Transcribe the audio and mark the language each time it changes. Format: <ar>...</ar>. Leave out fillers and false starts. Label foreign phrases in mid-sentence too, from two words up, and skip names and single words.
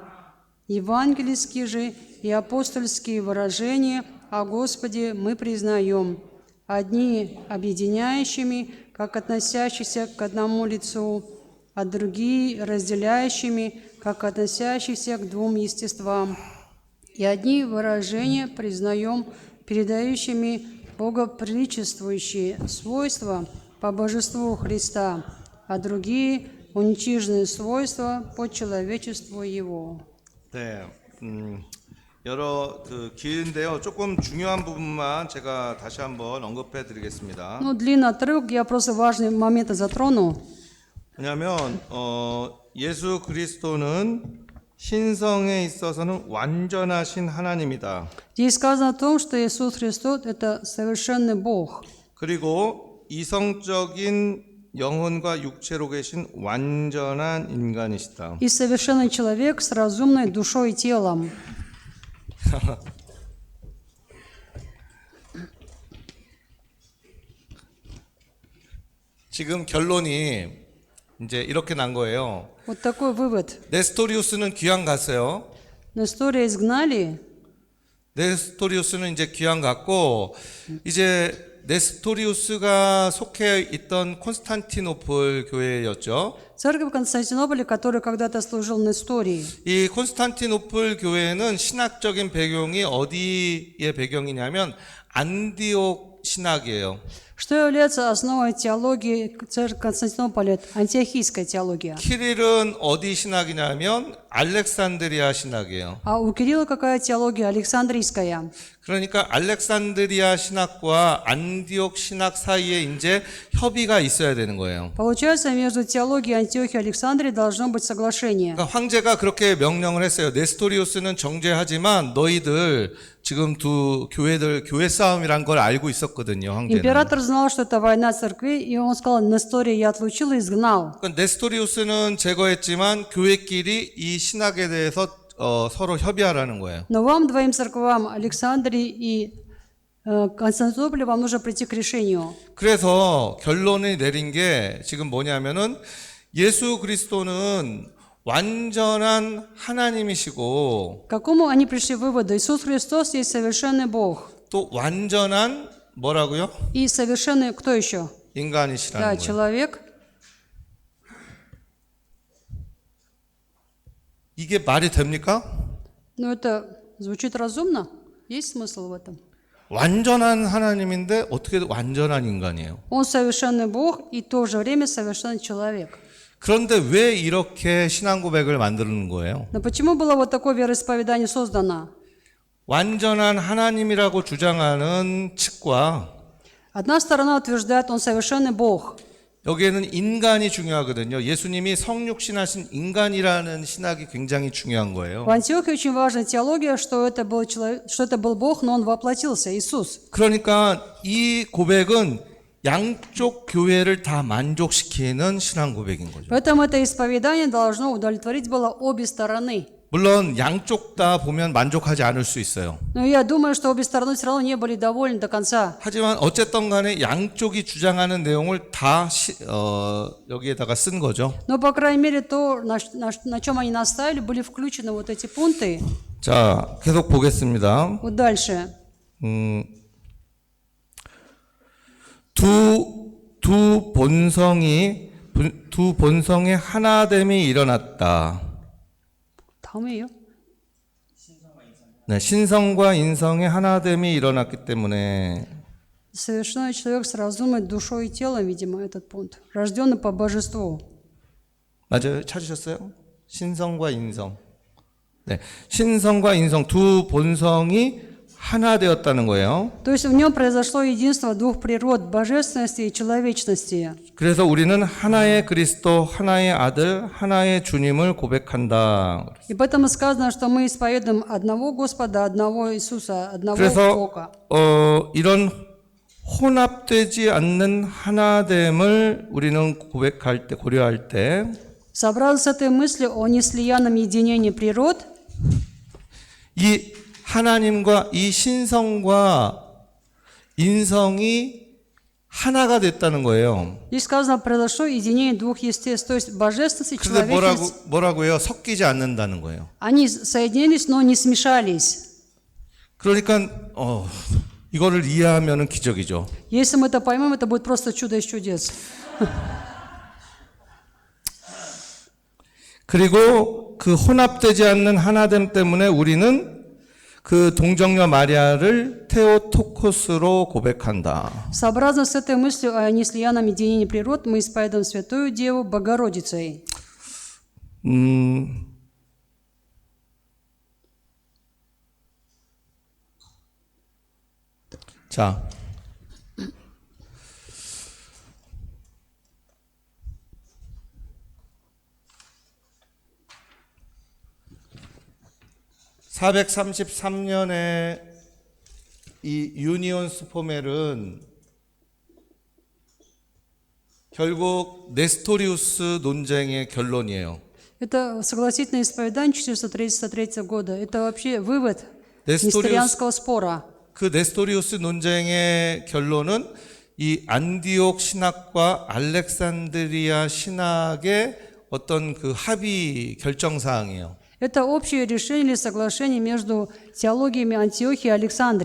<ru>Евангельские же и апостольские выражения о Господе мы признаем, одни объединяющими, как относящиеся к одному лицу, а другие разделяющими, как относящиеся к двум естествам. И одни выражения признаем передающими богоприличествующие свойства по божеству Христа, а другие уничиженные свойства по человечеству Его».</ru> <ko>네, 여러 길인데요. 조금 중요한 부분만 제가 다시 한번 언급해드리겠습니다.</ko> <ru>Ну, длинный отрывок, я просто важные моменты затрону.</ru> <ko>왜냐하면 예수 그리스도는 신성에 있어서는 완전하신 하나님이다.</ko> <ru>Здесь сказано о том, что Иисус Христос – это совершенный Бог.</ru> <ko>그리고 이성적인 영혼과 육체로 계신 완전한 인간이시다.</ko> <ru>И совершенный человек с разумной душой и телом.</ru> <ko>지금 결론이 이제 이렇게 난 거예요.</ko> <ru>Вот такой вывод.</ru> <ko>네스토리우스는 귀양 갔어요.</ko> <ru>Нестория изгнали,</ru> <ko>네스토리우스는 이제 귀양 갔고 이제 네스토리우스가 속해 있던 콘스탄티노플 교회였죠.</ko> <ru>церковь Константинополя, который когда-то служил Нестории.</ru> <ko>이 콘스탄티노플 교회는 신학적인 배경이 어디의 배경이냐면 안디옥 신학이에요.</ko> <ru>Что является основой теологии церкви Константинополя? Это антиохийская теология.</ru> <ko>키릴은 어디 신학이냐면 알렉산드리아 신학이에요.</ko> <ru>А у Кирилла какая теология? Александрийская.</ru> <ko>그러니까 알렉산드리아 신학과 안디옥 신학 사이에 이제 협의가 있어야 되는 거예요.</ko> <ru>Получается, между теологией Антиохии и Александрии должно быть соглашение.</ru> <ko>그러니까 황제가 그렇게 명령을 했어요. 네스토리우스는 정죄하지만 너희들 지금 두 교회들 교회 싸움이란 걸 알고 있었거든요. 황제는.</ko> <ru>Император знал, что это война церквей, и он сказал, Нестория я отлучил и изгнал.</ru> <ko>그러니까 네스토리우스는 제거했지만 교회끼리 이 신학에 대해서 서로 협의하라는 거예요.</ko> <ru>Но вам, двоим церквам, Александрии и Константинополю, вам нужно прийти к решению.</ru> <ko>그래서 결론을 내린 게 지금 뭐냐면은 예수 그리스도는 완전한 하나님이시고</ko> <ru>К какому они пришли выводу? Иисус Христос есть совершенный Бог.</ru> <ko>또 완전한 뭐라고요?</ko> <ru>И совершенный кто еще?</ru> <ko>인간이시라는</ko> <ru>Да,</ru> <ko>거예요.</ko> <ru>человек.</ru> <ko>이게 말이 됩니까?</ko> <ru>Но это звучит разумно? Есть смысл в этом?</ru> <ko>완전한 하나님인데 어떻게 완전한 인간이에요?</ko> <ru>Он совершенный Бог и в то же время совершенный человек.</ru> <ko>그런데 왜 이렇게 신앙 고백을 만드는 거예요?</ko> <ru>Но почему было вот такое вероисповедание создано?</ru> <ko>완전한 하나님이라고 주장하는 측과</ko> <ru>Одна сторона утверждает, он совершенный Бог.</ru> <ko>여기에는 인간이 중요하거든요. 예수님이 성육신하신 인간이라는 신학이 굉장히 중요한 거예요.</ko> <ru>В Антиохии очень важная теология, что это был человек, что это был Бог, но он воплотился, Иисус.</ru> <ko>그러니까 이 고백은 양쪽 교회를 다 만족시키는 신앙 고백인 거죠.</ko> <ru>Поэтому это исповедание должно удовлетворить было обе стороны.</ru> <ko>물론 양쪽 다 보면 만족하지 않을 수 있어요.</ko> <ru>Но я думаю, что обе стороны все равно не были довольны до конца.</ru> <ko>하지만 어쨌든 간에 양쪽이 주장하는 내용을 다 여기에다가 쓴 거죠.</ko> <ru>Но, по крайней мере, то, на чем они настаивали, были включены вот эти пункты.</ru> <ko>자, 계속 보겠습니다.</ko> <ru>Вот дальше.</ru> <ko>두 본성의 하나됨이 일어났다. 다음에요. 네, 신성과 인성의 하나됨이 일어났기 때문에</ko> <ru>Совершенный человек сразумит душой и телом, видимо, этот пункт. Рожденный по божеству.</ru> <ko>맞아요? 찾으셨어요? 신성과 인성. 네, 신성과 인성 두 본성이 하나 되었다는 거예요.</ko> <ru>То есть в нем произошло единство двух природ, божественности и человечности.</ru> <ko>그래서 우리는 하나의 그리스도, 하나의 아들, 하나의 주님을 고백한다.</ko> <ru>И поэтому сказано, что мы исповедуем одного Господа, одного Иисуса, одного</ru> <ko>그래서</ko> <ru>Бога.</ru> <ko>이런 혼합되지 않는 하나됨을 우리는 고백할 때, 고려할 때</ko> <ru>Собрался с этой мыслью о неслиянном единении природ,</ru> <ko>이 하나님과 이 신성과 인성이 하나가 됐다는 거예요.</ko> <ru>здесь сказано, произошло единение двух естеств, то есть божественности и</ru> <ko>근데</ko> <ru>человечности.</ru> <ko>뭐라고요? 섞이지 않는다는 거예요.</ko> <ru>Они соединились, но не смешались.</ru> <ko>그러니까 이거를 이해하면은 기적이죠.</ko> <ru>Если мы это поймем, это будет просто чудо из чудес.</ru> <ko>그리고 그 혼합되지 않는 하나됨 때문에 우리는 그 동정녀 마리아를 테오토코스로 고백한다.</ko> <ru>Сообразно с этой мыслью о неслиянном единении природ, мы исповедуем Святую Деву Богородицей.</ru> <ko>자, (433년에) 이 유니온스 포멜은 결국 네스토리우스 논쟁의 결론이에요.</ko> <ru>Это согласительное исповедание 433 года. Это вообще вывод несторианского спора.</ru> <ko>그 네스토리우스 논쟁의 결론은 이 안디옥 신학과 알렉산드리아 신학의 어떤 그 합의 결정사항이에요.</ko> <ru>Это общее решение или соглашение между теологиями Антиохии и Александрии.</ru>